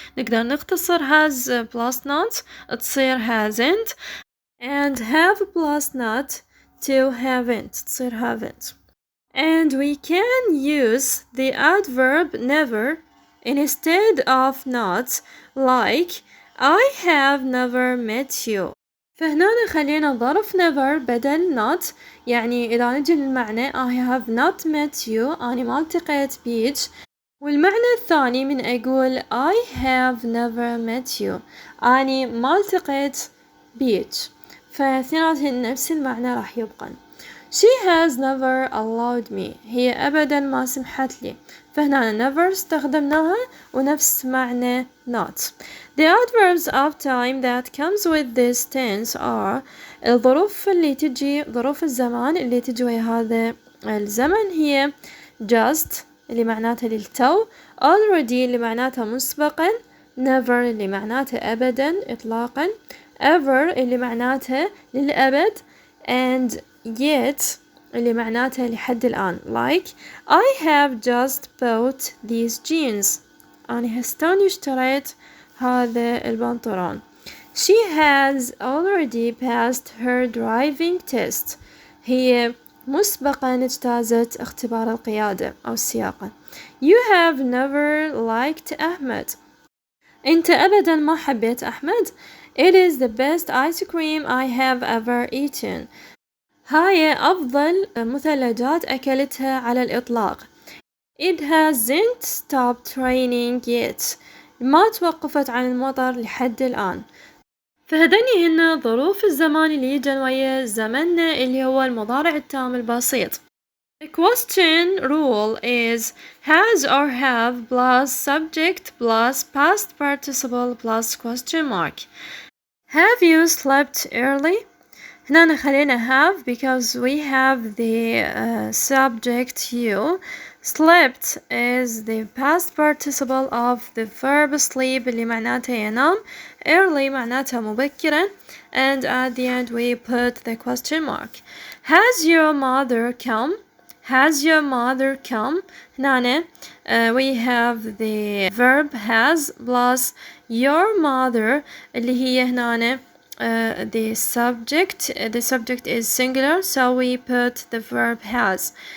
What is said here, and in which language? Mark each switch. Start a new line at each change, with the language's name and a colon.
Arabic: نقدر نختصر
English: has plus not
Arabic: تصير hasn't
English: and have plus not to haven't
Arabic: تصير haven't.
English: And we can use the adverb never instead of not like I have never met you.
Arabic: فهنا خلينا ظرف never بدل not يعني إذا نجي للمعنى
English: I have not met you
Arabic: أنا ما التقيت بيج. والمعنى الثاني من أقول
English: I have never met you
Arabic: أنا ما التقيت بيج. فاثنيناتهن نفس المعنى راح يبقن.
English: She has never allowed me.
Arabic: هي أبدا ما سمحت لي. فهنا never استخدمناها ونفس معنى not.
English: The adverbs of time that comes with this tense are
Arabic: الظروف اللي تجي ظروف الزمان اللي تجي ويا هذا الزمن هي just اللي معناتها للتو، already اللي معناتها مسبقا، never اللي معناتها أبدا إطلاقا، ever اللي معناتها للأبد،
English: and yet
Arabic: اللي معناتها لحد الآن.
English: like I have just bought these jeans.
Arabic: أنا هستوني اشتريت هذا البنطلون.
English: She has already passed her driving test.
Arabic: هي مسبقا اجتازت اختبار القيادة أو السياقة.
English: You have never liked Ahmed.
Arabic: أنت أبدا ما حبيت أحمد.
English: It is the best ice cream I have ever eaten.
Arabic: هاي أفضل مثلجات أكلتها على الإطلاق.
English: It hasn't stopped raining yet.
Arabic: ما توقفت عن المطر لحد الآن. فهدني هنا ظروف الزمان اللي يجن ويا زمننا اللي هو المضارع التام البسيط.
English: The question rule is has or have plus subject plus past participle plus question mark. Have you slept early?
Arabic: هنا
English: خلينا have because we have the subject you. Slept is the past participle of the verb sleep
Arabic: اللي معناتها ينام. Early معناتها مبكرا.
English: And at the end we put the question mark. Has your mother come? Has your mother come? هنا we have the verb has plus your mother
Arabic: اللي هي هنا
English: the subject is singular, so we put the verb has.